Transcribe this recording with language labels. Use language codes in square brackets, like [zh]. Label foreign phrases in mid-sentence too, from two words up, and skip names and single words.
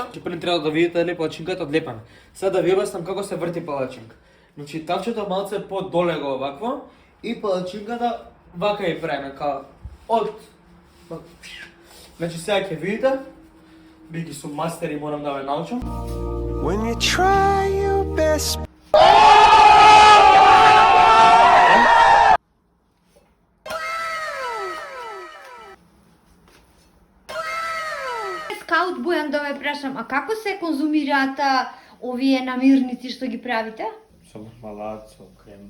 [mk] Прво треба да видите дали палачинката одлепена. Сега да ви објаснам како се врти палачинка. Значи тавчето малце подоле го овакво и палачинката вака и правиме као од. Значи сега ќе видите, бидејќи сум мастер и морам да ве научам. [en] When you try your best. [mk] Скаут Бојан, да ве прашам, а како се конзумираат овие намирници што ги правите? Со мармалад, со крем.